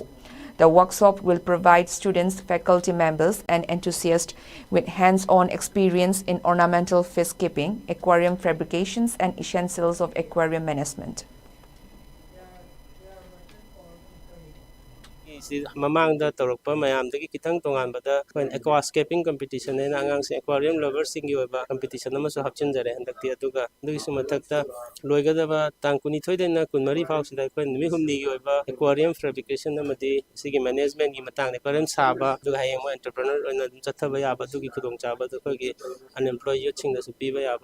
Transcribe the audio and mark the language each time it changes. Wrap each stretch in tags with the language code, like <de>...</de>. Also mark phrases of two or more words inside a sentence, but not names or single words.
<en>The workshop will provide students, faculty members, and enthusiasts with hands-on experience in ornamental fish keeping, aquarium fabrications, and essentials of aquarium management.</en> <mni>ꯁꯤ ꯃꯃꯥꯡꯗ ꯇꯧꯔꯛꯄ ꯃꯌꯥꯝꯗꯒꯤ ꯈꯤꯇꯪ ꯇꯣꯉꯥꯟꯕꯗ ꯑꯩꯈꯣꯏꯅ</mni> <en>aquascaping competition</en> <mni>ꯍꯥꯏꯅ ꯑꯉꯥꯡꯁꯤꯡ ꯑꯦꯀ꯭ꯋꯥꯔꯤꯌꯝ ꯂꯚꯔꯁꯤꯡꯒꯤ ꯑꯣꯏꯕ ꯀꯝꯄꯤꯇꯤꯁꯟ ꯑꯃꯁꯨ ꯍꯥꯞꯆꯤꯟꯖꯔꯦ ꯍꯟꯗꯛꯇꯤ ꯑꯗꯨꯒ ꯑꯗꯨꯒꯤꯁꯨ ꯃꯊꯛꯇ ꯂꯣꯏꯒꯗꯕ ꯇꯥꯡ 22ꯗꯩꯅ 24 ꯐꯥꯎꯁꯤꯗ ꯑꯩꯈꯣꯏꯅ ꯅꯨꯃꯤꯠ ꯍꯨꯝꯅꯤꯒꯤ ꯑꯣꯏꯕ ꯑꯦꯀ꯭ꯋꯥꯔꯤꯌꯝ ꯐꯦꯕ꯭ꯔꯤꯀꯦꯁꯟ ꯑꯃꯗꯤ ꯁꯤꯒꯤ ꯃꯦꯅꯦꯖꯃꯦꯟꯒꯤ ꯃꯇꯥꯡꯗ ꯑꯦꯀ꯭ꯋꯥꯔꯤꯌꯝ ꯁꯥꯕ ꯑꯗꯨꯒ ꯍꯌꯦꯡ ꯃꯣꯏ ꯑꯦꯟꯇꯔꯄ꯭ꯔꯦꯅꯔ ꯑꯣꯏꯅ ꯑꯗꯨꯝ ꯆꯠꯊꯕ ꯌꯥꯕ ꯑꯗꯨꯒꯤ ꯈꯨꯗꯣꯡꯆꯥꯕ ꯑꯗꯨ ꯑꯩꯈꯣꯏꯒꯤ ꯑꯟꯑꯦꯝꯄ꯭ꯂꯣꯏ ꯌꯨꯠꯁꯤꯡꯗꯁꯨ ꯄꯤꯕ ꯌꯥꯕ</mni>